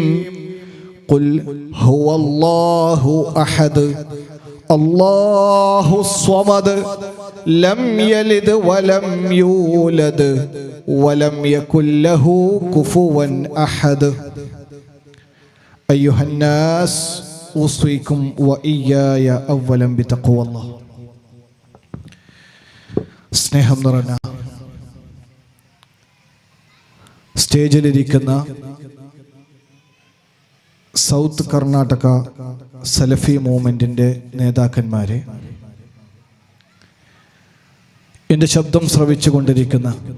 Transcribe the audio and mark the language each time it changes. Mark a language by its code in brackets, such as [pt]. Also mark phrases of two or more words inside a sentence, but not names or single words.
[ar] قل هو الله أحد الله الصمد لم يلد ولم يولد ولم يكن له كفوا أحد. أيها الناس، أوصيكم وإياي أولا بتقوى الله. [ml] സ്നേഹം നിറഞ്ഞ സ്റ്റേജിലിരിക്കുന്ന സൗത്ത് കർണാടക സലഫി മൂവ്മെന്റിന്റെ നേതാക്കന്മാരെ, എൻ്റെ ശബ്ദം ശ്രവിച്ചു കൊണ്ടിരിക്കുന്ന